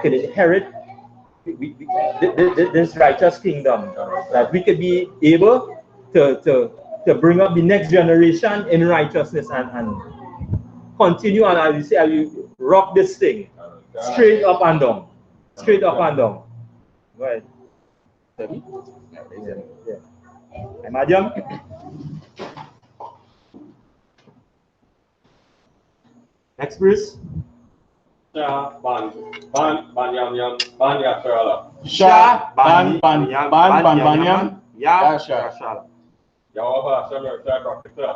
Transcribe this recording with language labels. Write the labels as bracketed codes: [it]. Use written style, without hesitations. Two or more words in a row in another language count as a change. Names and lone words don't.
[en] Could inherit this righteous kingdom, that we could be able to bring up the next generation in righteousness and continue, and as you say, you rock this thing straight up and down. Straight up and down. Right. Yeah. Madam? Next, Bruce. Ban ya Shala. Sha, ban, yam, ya, sha. Yahweh Shem Shabrakata.